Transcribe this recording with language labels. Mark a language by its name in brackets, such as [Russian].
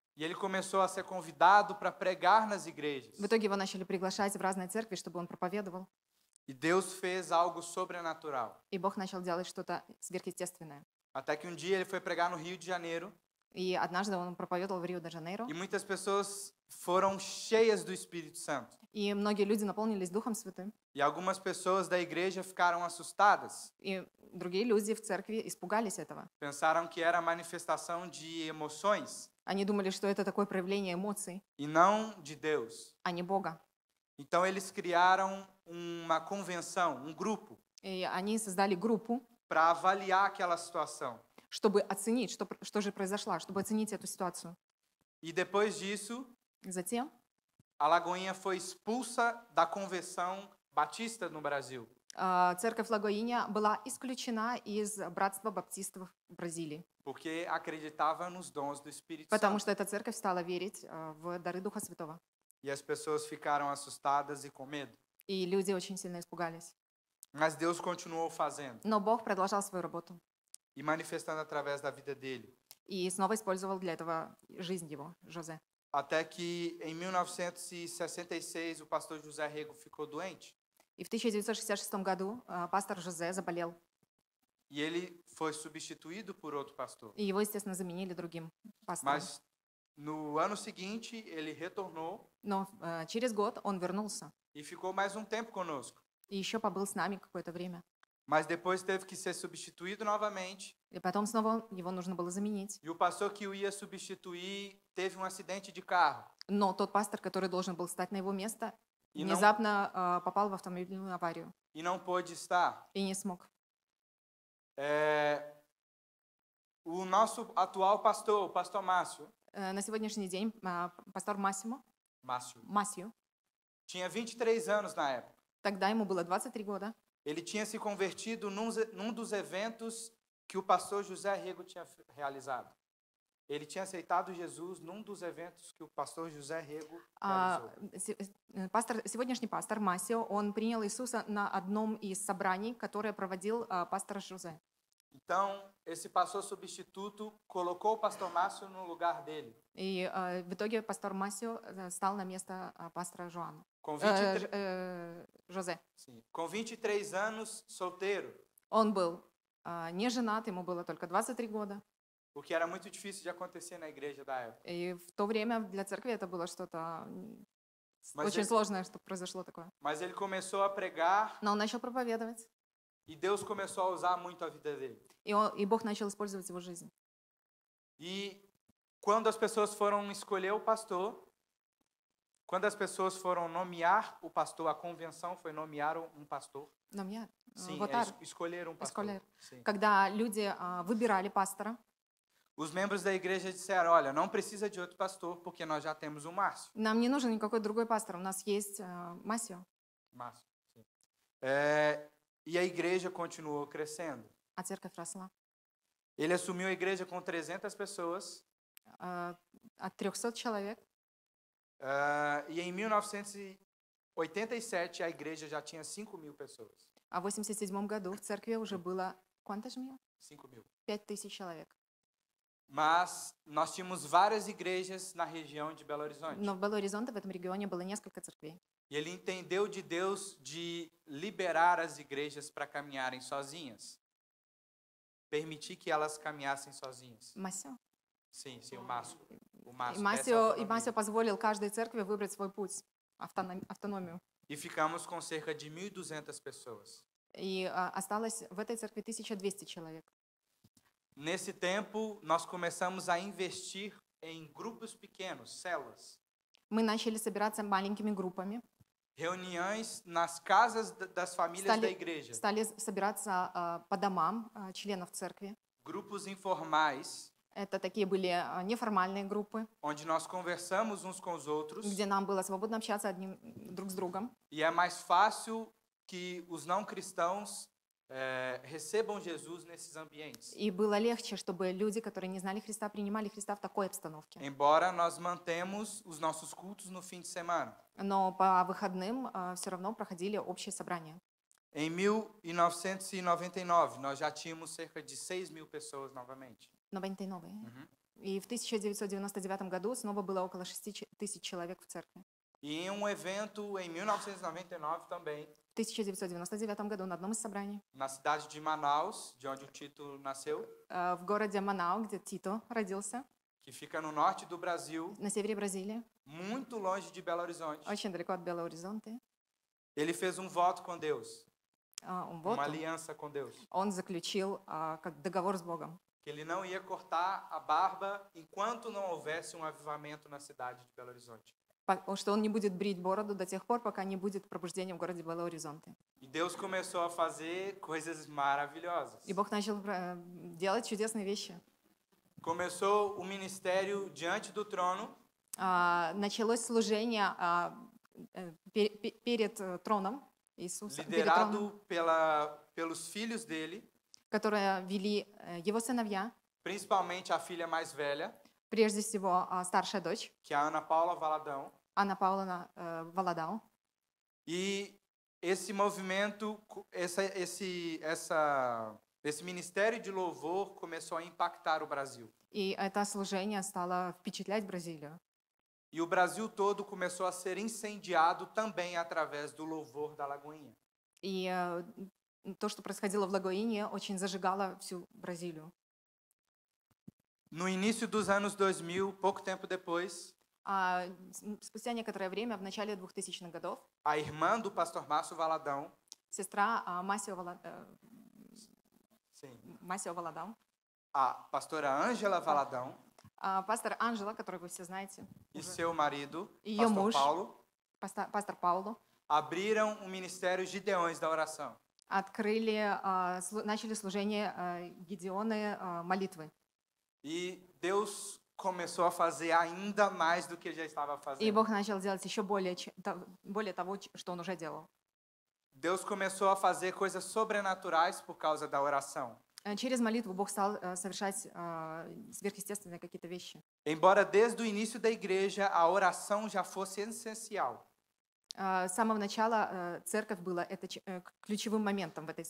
[Portuguese] E ele começou a ser convidado para pregar nas igrejas. [Russian] В итоге его начали приглашать в разные церкви, чтобы он проповедовал. [Portuguese] E Deus fez algo sobrenatural. [Russian] И Бог начал делать что-то сверхъестественное. [Portuguese] Até que um dia ele foi pregar no Rio de Janeiro [Russian] И однажды он проповедовал в Рио-де-Жанейро, [Portuguese] e muitas pessoas foram cheias do Espírito Santo. [Russian] и многие люди наполнились Духом Святым, [Portuguese] E algumas pessoas da igreja ficaram assustadas, [Russian] и другие люди в церкви испугались этого. [Portuguese] pensaram que era manifestação de emoções [Russian] Они думали, что это такое проявление эмоций, [Portuguese] e não de Deus. [Russian] а не Бога. [Portuguese] Então eles criaram uma convenção, um grupo, [Russian] И они создали группу, [Portuguese] para avaliar aquela situação. [Russian] чтобы оценить, что же произошло, чтобы оценить эту ситуацию. [Portuguese] E depois disso, [Russian] Затем [Portuguese] a Lagoinha foi expulsa da convenção batista no Brasil. [Russian] церковь Лагоиня была исключена из братства баптистов в Бразилии, [Portuguese] Porque acreditava nos dons do Espírito [Russian] потому [Portuguese] Santo. [Russian] что эта церковь стала верить в дары Духа Святого. [Portuguese] E as pessoas ficaram assustadas e com medo. [Russian] И люди очень сильно испугались. [Portuguese] Mas Deus continuou fazendo [Russian] Но Бог продолжал свою работу [Portuguese] e manifestando através da vida dele. [Russian] и снова использовал для этого жизнь его, Жозе. [Portuguese] Até que em 1966 o pastor José Rego ficou doente [Russian] И в 1966 году пастор Жозе заболел, [Portuguese] e ele foi substituído por outro pastor. [Russian] и его, естественно, заменили другим пастором. [Portuguese] Mas no ano seguinte ele retornou [Russian] Но через год он вернулся [Portuguese] e ficou mais um tempo conosco. [Russian] и еще побыл с нами какое-то время. [Portuguese] Mas depois teve que ser substituído novamente. [Russian] И потом снова его нужно было заменить. [Portuguese] E o pastor que o ia substituir teve um acidente de carro. [Russian] Но тот пастор, который должен был стать на его место, И [Portuguese] não- [Russian] внезапно попал в автомобильную аварию [Portuguese] E não pôde estar. [Russian] и не смог. [Portuguese] O nosso atual pastor, o pastor Márcio, [Russian] На сегодняшний день пастор [Portuguese] Márcio, [Russian] Масио, [Portuguese] tinha 23 anos na época. [Russian] тогда ему было 23 года. [Portuguese] Ele tinha se convertido num dos eventos que o pastor José Rego tinha realizado. Ele tinha aceitado Jesus num dos eventos que o pastor José Rego realizou. [Russian] Сегодняшний пастор Масио, он принял Иисуса на одном из собраний, которое проводил пастор Жозе. [Portuguese] Então, esse pastor substituto colocou o pastor Márcio no lugar dele. [Russian] И в итоге пастор Масио стал на место пастора Жоана. [Portuguese] Com 23, [Russian] Жозе. [Portuguese] sim, com 23 anos, solteiro, [Russian] Он был не женат, ему было только 23 года. [Portuguese] o que era muito difícil de acontecer na igreja da época. [Russian] И в то время для церкви это было что-то [Portuguese] Mas [Russian] очень [Portuguese] ele, [Russian] сложное, что произошло такое. [Portuguese] mas ele começou a pregar [Russian] Но он начал проповедовать, [Portuguese] e Deus começou a usar muito a vida dele. [Russian] и Бог начал использовать его жизнь. [Portuguese] E quando as pessoas foram escolher o pastor, quando as pessoas foram nomear o pastor, a convenção foi nomear um pastor. [Russian] Но меня [Portuguese] Sim, votar, escolher um pastor. escolher. Sim. [Russian] Когда люди выбирали пастора, [Portuguese] Os membros da igreja disseram, olha, não precisa de outro pastor, porque nós já temos o Márcio. [Russian] нам не нужен никакой другой пастор, у нас есть Масио, [Portuguese] Márcio, sim. E a igreja continuou crescendo. [Russian] а церковь росла. [Portuguese] Ele assumiu a igreja com 300 pessoas, [Russian] От 300 человек. [Portuguese] e em 1987 a igreja já tinha 5.000 pessoas. [Russian] А в 1987 году в церкви уже было, [Portuguese] quantas mil? 5.000. [Russian] 5000 человек. [Portuguese] Mas nós tínhamos várias igrejas na região de Belo Horizonte. [Russian] Но в Бело Оризонте, в этом регионе, было несколько церквей. [Portuguese] E ele entendeu de Deus de liberar as igrejas para caminharem sozinhas. Permitir que elas caminhassem sozinhas. [Russian] Масио. [Portuguese] Sim, sim, o Márcio. O [Russian] И [Portuguese] Márcio, [Russian] Масио, [Portuguese] dessa [Russian] и Масио [Portuguese] autonomia. [Russian] позволил каждой церкви выбрать свой путь, автономию. [Portuguese] E ficamos com cerca de 1.200 pessoas. [Russian] И осталось в этой церкви 1200 человек. [Portuguese] Nesse tempo, nós começamos a investir em grupos pequenos, células. [Russian] Мы начали собираться маленькими группами, [Portuguese] Reuniões nas casas das famílias da igreja. [Russian] стали собираться по домам членов церкви. [Portuguese] Grupos informais, [Russian] Это такие были неформальные группы, [Portuguese] onde nós conversamos uns com os outros. [Russian] где нам было свободно общаться друг с другом. [Portuguese] E é mais fácil que os não cristãos recebam Jesus nesses ambientes. [Russian] И было легче, чтобы люди, которые не знали Христа, принимали Христа в такой обстановке. [Portuguese] Embora nós mantemos os nossos cultos no fim de semana. [Russian] Но по выходным все равно проходили общие собрания. [Portuguese] Em 1999, nós já tínhamos cerca de 6.000 pessoas novamente. [Russian] 99. И в 1999 году снова было около 6000 человек в церкви. [Portuguese] E em um evento em 1999 também, [Russian] В 1999 году на одном из собраний [Portuguese] na cidade de Manaus, de onde o Tito nasceu, [Russian] в городе Манау, где Тито родился, [Portuguese] que fica no norte do Brasil, [Russian] на севере Бразилии, [Portuguese] muito longe de Belo Horizonte. [Russian] очень далеко от Бело Оризонте, [Portuguese] Ele fez um voto com Deus, [Russian] вот [Portuguese] uma aliança com Deus, [Russian] он заключил как договор с Богом, [Portuguese] que ele não ia cortar a barba enquanto não houvesse um avivamento na cidade de Belo Horizonte. [Russian] что он не будет брить бороду до тех пор, пока не будет пробуждения в городе Бело Оризонте. [Portuguese] E Deus começou a fazer coisas maravilhosas. [Russian] И Бог начал делать чудесные вещи. [Portuguese] Começou o ministério diante do trono, [Russian] Началось служение перед троном Иисуса, перед троном, [Portuguese] liderado pelos filhos dele, [Russian] которое вели его сыновья, [Portuguese] principalmente a filha mais velha, [Russian] прежде всего старшая дочь, [Portuguese] que é a Ana Paula Valadão. [Russian] Анна Павловна Володал. [Portuguese] E esse movimento, esse ministério de louvor começou a impactar o Brasil. [Russian] И это служение стало впечатлять Бразилию. [Portuguese] E o Brasil todo começou a ser incendiado também através do louvor da Lagoinha. [Russian] И то, что происходило в Лагоине, очень зажигало всю Бразилию. [Portuguese] No início dos anos 2000, pouco tempo depois, [Russian] Спустя некоторое время, в начале 2000-х годов, [Portuguese] a irmã do pastor Márcio Valadão, [Russian] сестра Масио [Portuguese] sim, [Russian] Володал, [Portuguese] a pastora Ângela Valadão [Russian] пастор Анжела, которую вы все знаете, [Portuguese] e seu marido, [Russian] Ее [Portuguese] pastor [Russian] муж. [Portuguese] Paulo, [Russian] пастор Пауло, [Portuguese] abriram o ministério Gideões da oração. [Russian] начали служение Гедеоны молитвы. [Portuguese] E Deus começou a fazer ainda mais do que já estava [Russian] И [Portuguese] fazendo. [Russian] Бог начал делать еще более того, что Он уже делал. [Portuguese] Deus começou a fazer coisas sobrenaturais por causa da oração. [Russian] Через молитву Бог стал совершать сверхъестественные какие-то вещи. [Portuguese] Embora desde o início da igreja a oração já fosse essencial. [Russian] С самого начала церковь была это ключевым моментом в этой